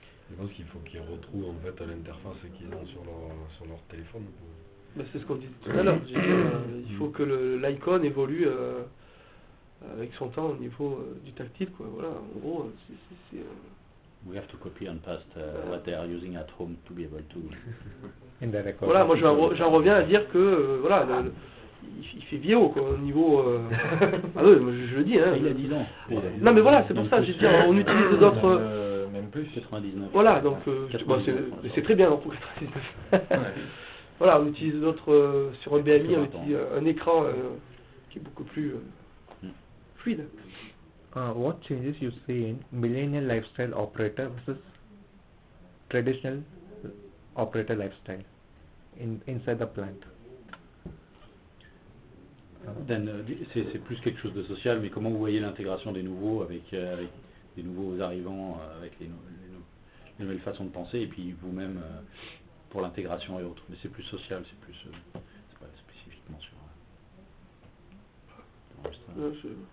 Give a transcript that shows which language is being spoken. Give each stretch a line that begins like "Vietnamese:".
French: Je pense qu'il faut qu'ils retrouvent en fait l'interface qu'ils ont sur leur téléphone. c'est ce qu'on disait tout à l'heure. Il faut que l'icon évolue avec son temps au niveau du tactile, quoi. Voilà, en gros, c'est
English: We have to copy and paste what they are using at home to be able to. In the record.
French: Voilà, moi j'en reviens à dire que voilà, il fait vieillot, quoi, au niveau. Ah oui, moi, je le dis, hein. Il a 10 ans. Non mais voilà, c'est pour ça, j'ai dit, on utilise d'autres. Même plus, 99. Voilà, donc c'est très bien, pour 99. Voilà, on utilise d'autres sur un BMI, on utilise un écran qui est beaucoup plus fluide.
English: What changes you see in millennial lifestyle operator versus traditional operator lifestyle inside the plant?
French: C'est plus quelque chose de social, mais comment vous voyez l'intégration des nouveaux avec les nouveaux arrivants, avec les nouvelles façons de penser, et puis vous-même pour l'intégration et autres. Mais c'est plus social, c'est pas spécifiquement sur.